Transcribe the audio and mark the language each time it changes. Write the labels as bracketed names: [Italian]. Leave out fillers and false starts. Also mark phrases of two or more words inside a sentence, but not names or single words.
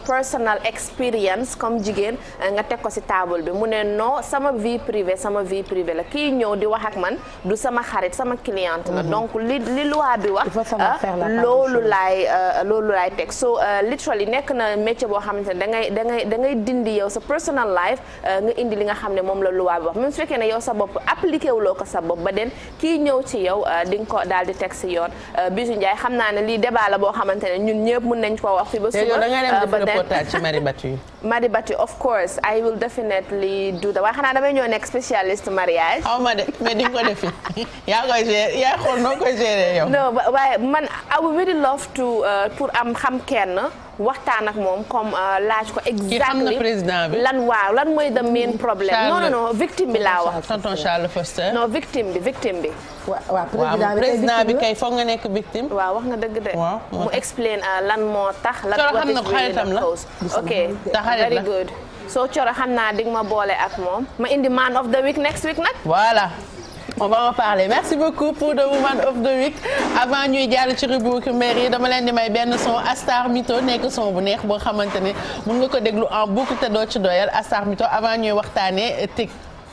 [English] personal experience [Wolof] comme jigéen nga teg ko ci table bi mu ne non sama [French] vie privée [Wolof] la kii ñëw di wax ak man du sama xarit sama cliente la donc li loi bi wax loolu laay teg [English] so literally [Wolof] nekk na métier boo xamante ne da ngay dindi yow sa [English] personal life [Wolof] nga indi li nga xam ne moom la loi bi wax même su fekkee ne yow sa bopp appliqué wuloo ko sa bopp ba den kii ñëw ci yow di nga ko daal di teg ci yoon Bijou Ndiaye xam naa ne lii débat la boo xamante ne ñun ñëpp mën nañ ko wax fi ba suba da ngay dem def reportage ci maris battus yi. [French] maris battus [English] of course I will definitely do that [Wolof] waaye xanaa damay ñëw nekk [French] spécialiste mariage. [Wolof] xaw ma de mais di nga ko defi yaa koy gérer yaa xool noo koy gérer yow. non waaye man [English] I would really love to [Wolof] pour am xam kenn waxtaan ak moom comme laaj ko exactly président bi lan mooy [English] the main problem. [Wolof] non victime bi laa wax. tonton Charles Foster. non victime bi. waaw président bi kay foog nga nekk victime. waaw wax nga dëgg de. waaw mu explain lan moo tax. lan Coro xam na ko xaritam la. [English] ok very good. [Wolof] so Coro xam naa dig ma boole ak moom ma indi [English] man of the week next week [Wolof] nag. voilà. [French] on va en parler merci beaucoup pour [English] the woman of the week [Wolof] avant ñuy jàll ci rubrique mère yi dama leen di may benn son Astar Mito nekk son bu neex boo xamante ne mun nga ko déglu [French] en boucle [Wolof] te doo ci doyal Astar Mito avant ñuy waxtaanee TIC.